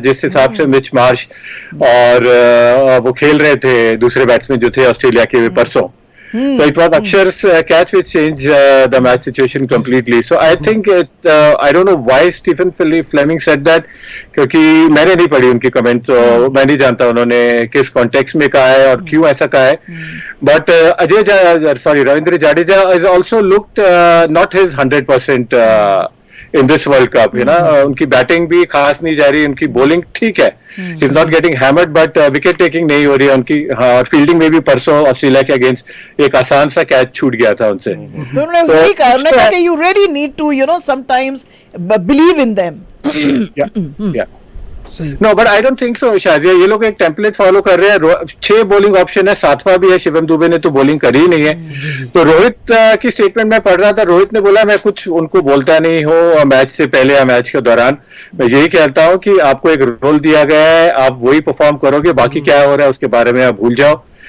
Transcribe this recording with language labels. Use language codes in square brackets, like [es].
[hi] जिस हिसाब से मिच मार्श और वो खेल रहे थे दूसरे बैट्समैन जो थे ऑस्ट्रेलिया के परसों, [en] so it was Akshar's catch which changed the match situation completely. So I think I don't know why Stephen Fleming said that, [hi] क्योंकि मैंने नहीं पढ़ी उनकी कमेंट, तो मैं नहीं जानता उन्होंने किस कॉन्टेक्स्ट में कहा है और क्यों ऐसा कहा है. [en] But Ravindra Jadeja is also looked not his 100% in this World Cup, you know. [hi] उनकी बैटिंग भी खास नहीं जा रही, उनकी बॉलिंग ठीक है, [en] he's not getting hammered, [hi] but wicket taking नहीं हो रही है उनकी. और फील्डिंग में भी परसों ऑस्ट्रेलिया के अगेंस्ट एक आसान सा कैच छूट गया था उनसे. तो उन्होंने कहा कि [en] you really need to, you know, sometimes believe in them. Yeah. No, but I don't think so Shazia. [hi] ये लोग एक टेम्पलेट फॉलो कर रहे हैं. 6 बॉलिंग ऑप्शन है, 7वां भी है. शिवम दुबे ने तो बॉलिंग करी ही नहीं है. तो रोहित की स्टेटमेंट में पढ़ रहा था, रोहित ने बोला मैं कुछ उनको बोलता नहीं हूँ मैच से पहले या मैच के दौरान. मैं यही कहता हूँ कि आपको एक रोल दिया गया है, आप वही परफॉर्म करोगे, बाकी क्या हो रहा है उसके बारे में आप भूल जाओ.